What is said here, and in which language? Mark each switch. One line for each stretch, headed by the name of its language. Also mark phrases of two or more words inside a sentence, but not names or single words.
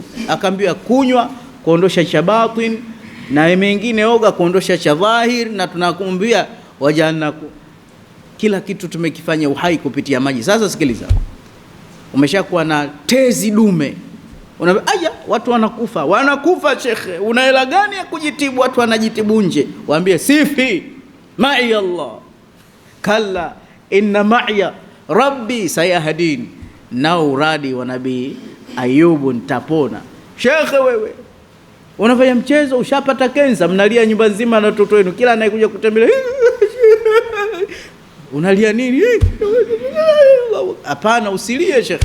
Swahili: Akaambiwa kunywa kuondosha cha batin, na mengine oga kuondosha cha dhahir, na tunakuambia wajana kila kitu tumekifanya uhai kupitia maji. Sasa sikiliza, umeshakuwa na tezi dume, aya watu wanakufa shekhe, una hela gani ya kujitibu? Watu wanajitibu nje. Waambie sifi ma'i Allah,
Arabic: كلا إن معي ربي سيهدين.
Swahili: Nao uradi wa Nabii Ayubu, nitapona. Shekhe, wewe unafanya mchezo, ushapata kensa, mnalia nyumba nzima na watoto wenu, kila anayekuja kutembelea unalia nini? Hapana, usilie shekhe.